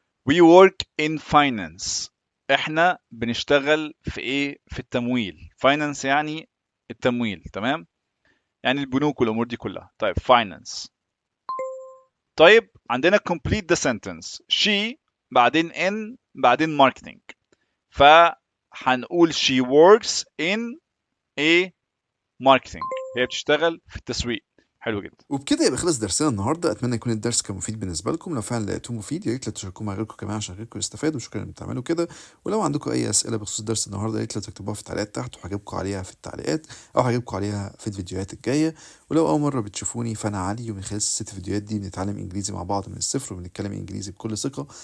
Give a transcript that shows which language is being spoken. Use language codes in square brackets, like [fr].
[en] we work in finance [ar] احنا بنشتغل في ايه؟ في التمويل. finance يعني التمويل. تمام، يعني البنوك والامور دي كلها. طيب finance. طيب عندنا [en] complete the sentence. she بعدين in بعدين marketing، فهنقول she works in a marketing. [ar] هي بتشتغل في التسويق. حلو جدا. وبكده يبقى خلص درسنا النهارده. اتمنى يكون الدرس كان مفيد بالنسبه لكم. لو فعلا لقيتوه مفيد يا ريت لا تشاركوه مع غيركم كمان عشان غيركم يستفادوا. شكرا انكم بتعملوا كده. ولو عندكم اي اسئله بخصوص درس النهارده يا ريت لا تكتبوها في التعليقات تحت، وهجاوبكم عليها في التعليقات او هجاوبكم عليها في الفيديوهات الجايه. ولو اول مره بتشوفوني فانا علي، ومن خلال الست فيديوهات دي بنتعلم انجليزي مع بعض من الصفر، وبنتكلم انجليزي بكل ثقه.